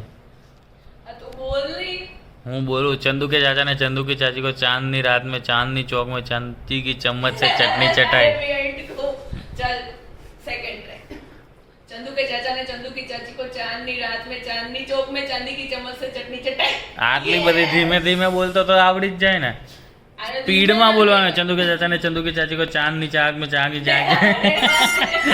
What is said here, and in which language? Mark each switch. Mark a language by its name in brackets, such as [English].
[Hindi] तो बोल रही. હું बोलूं चंदू के चाचा ने चंदू की चाची को चांदनी रात में चांदनी चौक में चांदी की चम्मच से चटनी चटाई. चल सेकंड ट्राई. चंदू के चाचा ने चंदू की चाची को चांदनी रात में चांदनी चौक में चांदी की चम्मच से चटनी चटाई. [Gujarati] આટલી બધી ધીમે ધીમે બોલતો તો આવડી જ જાય ને. સ્પીડમાં બોલવાનું. [Hindi] ચંદુ કે ચાચા ને ચંદુ की चाची को चांदनी चाक में चांदी चाक.